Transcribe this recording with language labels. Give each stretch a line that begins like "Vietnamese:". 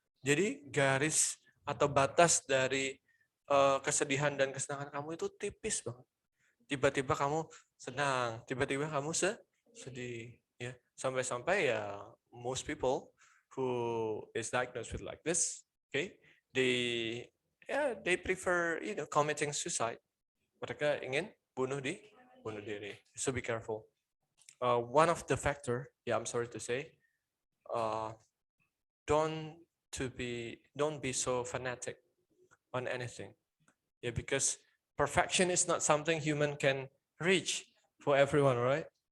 Indonesian: Jadi garis atau batas dari kesedihan dan kesenangan kamu itu tipis banget. Tiba-tiba kamu senang, tiba-tiba kamu sedih, ya. Sampai-sampai ya
English: most people who is diagnosed with like this, okay, they prefer, you know, committing suicide.
Indonesian: Mereka ingin bunuh diri.
English: So be careful. One of the factor, I'm sorry to say, don't be so fanatic on anything. Yeah, because perfection is not something human can reach for everyone, right?